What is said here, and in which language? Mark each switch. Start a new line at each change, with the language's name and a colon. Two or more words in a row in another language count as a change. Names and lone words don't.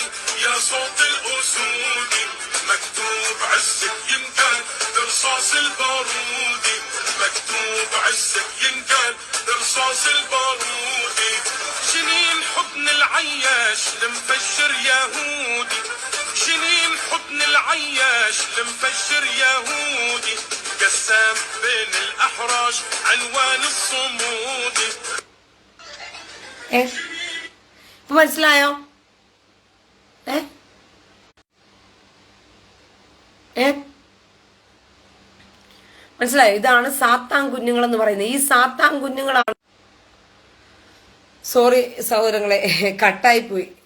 Arabic: يا صوت الأسودي مكتوب عزك ينقال برصاص البارودي مكتوب عزك ينقال برصاص البارودي جنين حضن العياش المفجر يهودي جنين حضن العياش المفجر يهودي قسام بين الأحراج عنوان الصمودي
Malayalam: മനസ്സിലായോ? മനസ്സിലായോ? ഇതാണ് സാത്താൻ കുഞ്ഞുങ്ങൾ എന്ന് പറയുന്നത്. ഈ സാത്താൻ കുഞ്ഞുങ്ങളാണ്. സോറി സഹോദരങ്ങളെ, കട്ടായി പോയി.